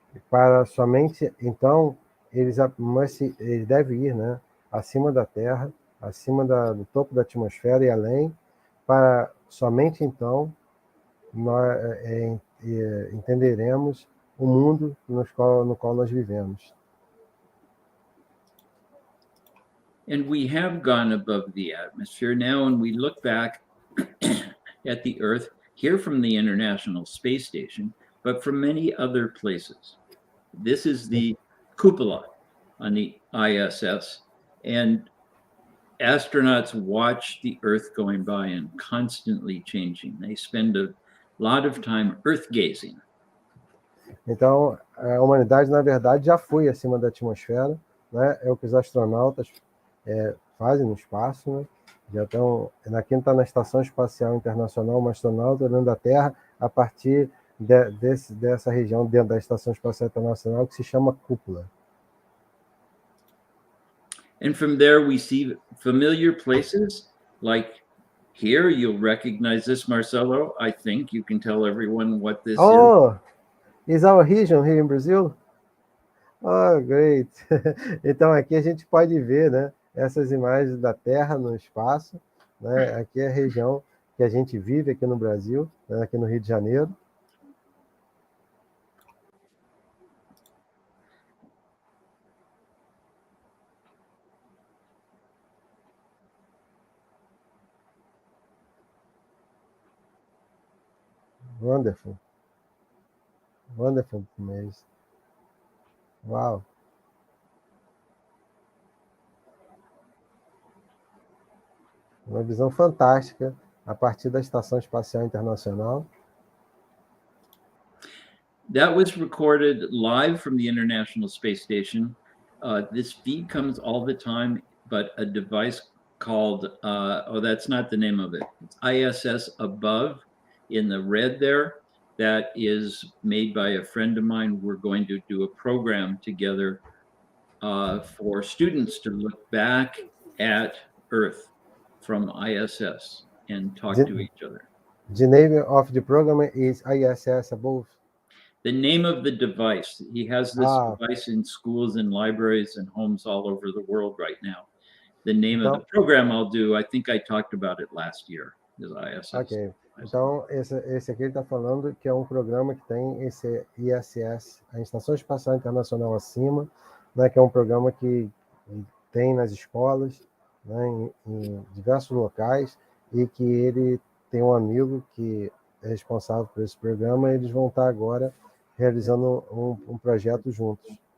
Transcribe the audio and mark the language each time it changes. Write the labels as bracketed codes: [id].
[pt] Para somente, então, ele deve ir, né, acima da Terra, acima do topo da atmosfera e além, para somente então nós entenderemos o mundo no qual nós vivemos. [en] And we have gone above the atmosphere now, and we look back at the Earth here from the International Space Station, but from many other places. This is the cupola on the ISS, and astronauts watch the Earth going by and constantly changing. They spend a lot of time Earth gazing. [pt] Então, a humanidade, na verdade, já foi acima da atmosfera, né? É o que os astronautas fazem no espaço, né? Já estão, aqui está na Estação Espacial Internacional, um astronauta olhando a Terra a partir dessa região dentro da Estação Espacial Internacional que se chama cúpula. [en] And from there we see familiar places like here. You'll recognize this, Marcelo. I think you can tell everyone what this is. Oh, is our region here in Brazil? Oh, great! [pt] Então aqui a gente pode ver, né, essas imagens da Terra no espaço, né? Aqui é a região que a gente vive aqui no Brasil, né, aqui no Rio de Janeiro. [en] Wonderful. Wonderful image. Wow. [pt] Uma visão fantástica a partir da Estação Espacial Internacional. [en] That was recorded live from the International Space Station. This feed comes all the time, but a device called, that's not the name of it. It's ISS Above in the red there. That is made by a friend of mine. We're going to do a program together for students to look back at Earth from ISS and talk to each other. The name of the program is ISS Above. The name of the device. He has this device in schools and libraries and homes all over the world right now. The name of the program I'll do, I think I talked about it last year, is ISS. Ok. [pt] Então, esse aqui ele está falando que é um programa que tem esse ISS, a Estação Espacial Internacional acima, né, que é um programa que tem nas escolas, né, em diversos locais, e que ele tem um amigo que é responsável por esse programa, e eles vão estar agora realizando um projeto juntos.